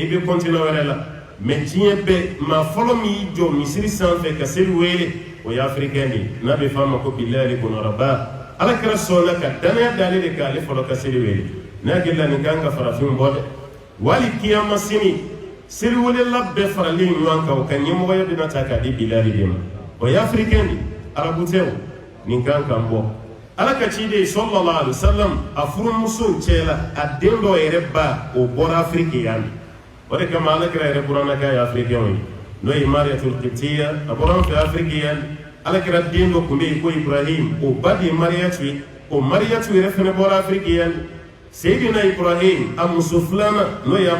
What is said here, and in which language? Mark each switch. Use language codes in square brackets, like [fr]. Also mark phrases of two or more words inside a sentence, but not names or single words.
[bm] bɛ kɔntinɛ wɛrɛ la mɛ diɲɛ bɛɛ maa fɔlɔ min y'i jɔ misiri sanfɛ ka seli wele o ye afirikɛn de n'a bɛ f'a ma ko bilali kɔnɔraba ala kɛra sɔnna ka danaya d'ale de k'ale fɔlɔ ka seli wele n'a hakili la nin kan ka farafin bɔ dɛ wali kiyama sini seli welela bɛɛ faralen ɲɔgɔn kan o ka ɲɛmɔgɔya bɛna ta k'a di bilali de ma o ye afirikɛn de arabu tɛ o nin kan kan bɔ ala ka ciden [ar] صلى الله عليه وسلم [bm] a furumusow cɛ la a den dɔ yɛrɛ ba o bɔra afiriki yan o de kama ala kira yɛrɛ buranna k'a ye afirikɛnw ye n'o ye mariyatul qibtiya a bɔra an fɛ afiriki yan ala kira den dɔ kun bɛ yen ko ibrahim o ba de ye mariyatu ye o mariyatu yɛrɛ fɛnɛ bɔra afiriki yan Seydina Ibrahim a muso filanan n'o y'an